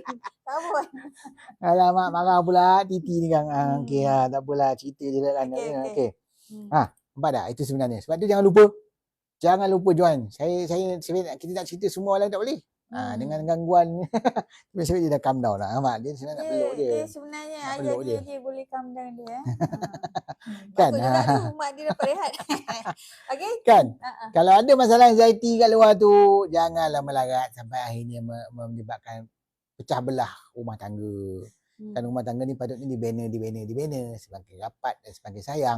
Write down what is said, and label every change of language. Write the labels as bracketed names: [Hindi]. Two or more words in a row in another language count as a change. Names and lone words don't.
[Malay] Tak apa. Alamak, marah pula Titi ni kan. Okey, tak apalah. Cerita je lah kan. Okey. Nampak tak? Itu sebenarnya. Sebab tu jangan lupa join. Kita nak cerita semua orang tak boleh. Dengan gangguan sebab dia dah [English] calm down [Malay] lah. Nampak? Dia sebenarnya nak peluk dia. Dia sebenarnya ayah dia boleh [English] calm down [Malay] dia. Kan? Bagus juga tu mak dia dapat rehat. Okey? Kan? Kalau ada masalah anxiety kat luar tu, janganlah melarat sampai akhirnya menyebabkan pecah belah rumah tangga. Kan rumah tangga ni patutnya dibina. Semakin rapat dan semakin sayang.